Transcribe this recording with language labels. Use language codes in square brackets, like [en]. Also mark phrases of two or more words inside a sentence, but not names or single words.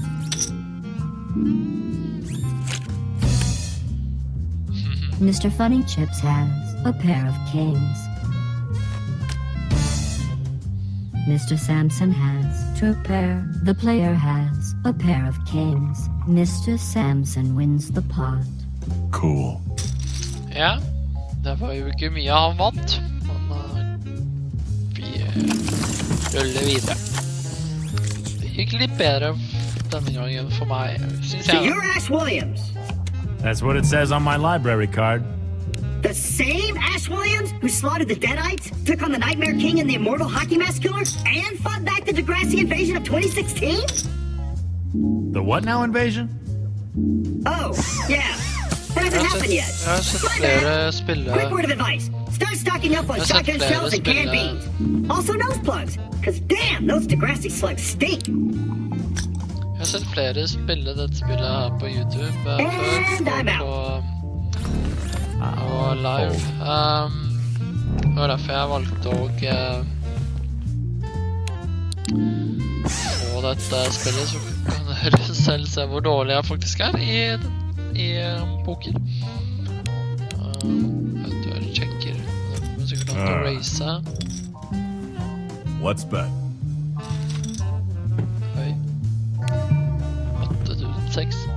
[en] Mr. Funny Chips has a pair of kings. Mr. Samson has two pair. The player has a pair of kings. Mr. Samson wins the pot. Cool. [no] Ja, det var jo ikke mye han vant, men vi ruller videre. Det gikk litt bedre denne gangen for meg, synes [en] So [no] jeg. [en] you're Ash Williams. That's what it says on my library card. The same Ash Williams who slaughtered the Deadites, took on the Nightmare King and the Immortal Hockey Mask Killer, and fought back the Degrassi invasion of 2016? The what now invasion? Oh, yeah. That hasn't happened yet. [no] Jeg har sett [en] My [no] flere [en] bad. [no] spille. [en] Quick word of advice. Start stocking up on That's shotgun not fair, shells and that's canned been, beans. Also nose plugs, because damn, those Degrassi slugs stink. [no] Jeg har sett flere spille dette spillet her på YouTube før på live. Det var derfor jeg valgte å få dette spillet, så kan dere selv se hvor dårlig jeg faktisk er i poker. Eventuelt sjekker. Det kommer sikkert an til å race. [en] Let's bet. [no] Høy. 8006.